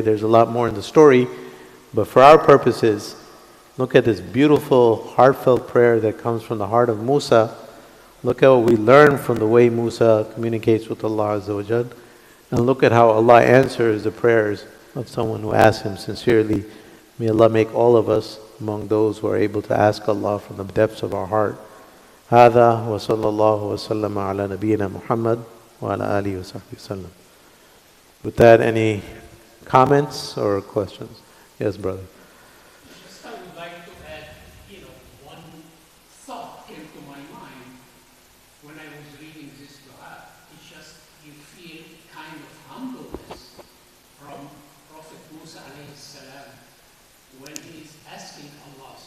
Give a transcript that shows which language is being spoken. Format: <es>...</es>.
<en>There's a lot more in the story, but for our purposes, look at this beautiful, heartfelt prayer that comes from the heart of Musa. Look at what we learn from the way Musa communicates with Allah Azza wa Jal, and look at how Allah answers the prayers of someone who asks Him sincerely. May Allah make all of us among those who are able to ask Allah from the depths of our heart.</en> <ar>هذا وصلى الله وسلم على نبينا محمد وعلى آله وصحبه وسلم.</ar> <en>With that, any comments or questions? Yes, brother. Just I would like to add, one thought came to my mind when I was reading this dua. It's just you feel kind of humbleness from Prophet Musa alayhi salam when he's asking Allah.</en>